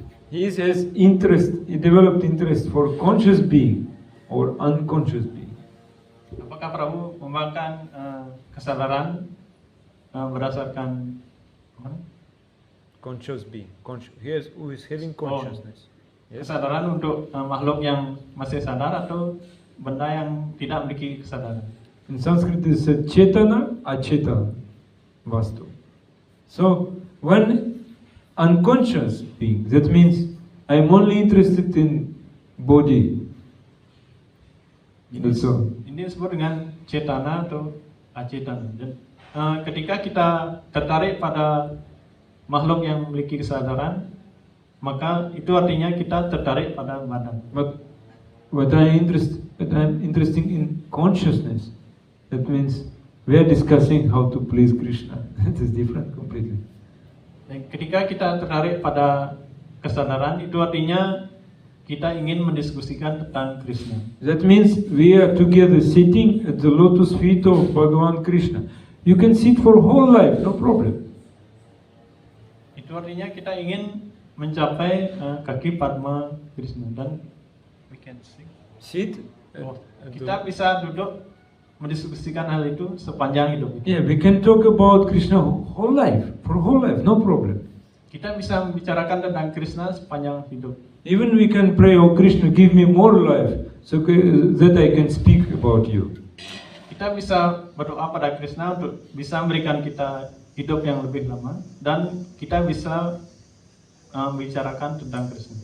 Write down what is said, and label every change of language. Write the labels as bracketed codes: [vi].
[en] He has interest, he developed interest for conscious being or unconscious being. [id] Apakah Prabu mengembangkan kesadaran berdasarkan apa? [en] Conscious being. Who is having consciousness. Yes. [id] Kesadaran untuk makhluk yang masih sadar atau benda yang tidak memiliki kesadaran? [en] In Sanskrit it said Chetana, Achetana, Vastu. So, when unconscious being, that means I'm only interested in body. That's all. [id] Ini disebut dengan cetana atau acetana. Dan, ketika kita tertarik pada makhluk yang memiliki kesadaran, maka itu artinya kita tertarik pada badan. [en] But I'm interested in consciousness. That means we are discussing how to please Krishna. That is different completely. [id] Dan ketika kita tertarik pada kesadaran, itu artinya kita ingin mendiskusikan tentang Krishna. [en] That means we are together sitting at the lotus feet of Bhagavan Krishna. You can sit for whole life, no problem. [id] Itu artinya kita ingin mencapai kaki Padma Krishna dan [en] we can Sit. [id] kita bisa duduk mendiskusikan hal itu sepanjang hidup. [en] Yeah, we can talk about Krishna whole life, for whole life, no problem. [id] Kita bisa membicarakan tentang Krishna sepanjang hidup. [en] Even we can pray, oh Krishna, give me more life, so that I can speak about you. [id] Kita bisa berdoa pada Krishna untuk bisa memberikan kita hidup yang lebih lama dan kita bisa membicarakan tentang Krishna.